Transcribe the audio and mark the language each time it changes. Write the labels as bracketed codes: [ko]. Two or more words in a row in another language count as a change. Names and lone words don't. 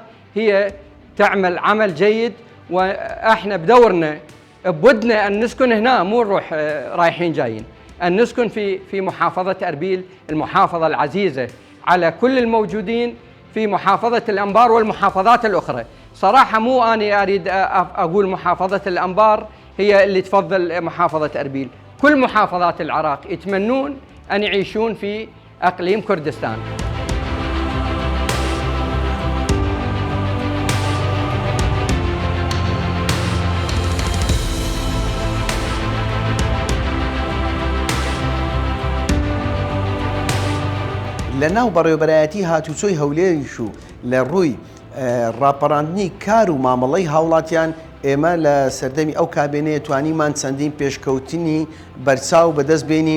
[ar] هي تعمل عمل جيد، وإحنا بدورنا بودنا أن نسكن هنا، مو نروح رايحين جايين، أن نسكن في محافظة أربيل المحافظة العزيزة على كل الموجودين في محافظة الأنبار والمحافظات الأخرى. صراحة مو أنا أريد أقول محافظة الأنبار هي اللي تفضل محافظة أربيل، كل محافظات العراق يتمنون أن يعيشون في أقليم كردستان. [ckb] لەناو بەڕێوەبەرایەتی هاتوچۆی هەولێریش و لە ڕووی ڕاپەڕاندنی کار و مامەڵەی هاوڵاتیان ئێمە لە سەردەمی ئەو کابینەیە توانیمان چەندین پێشکەوتنی بەرچاو بەدەست بێنین.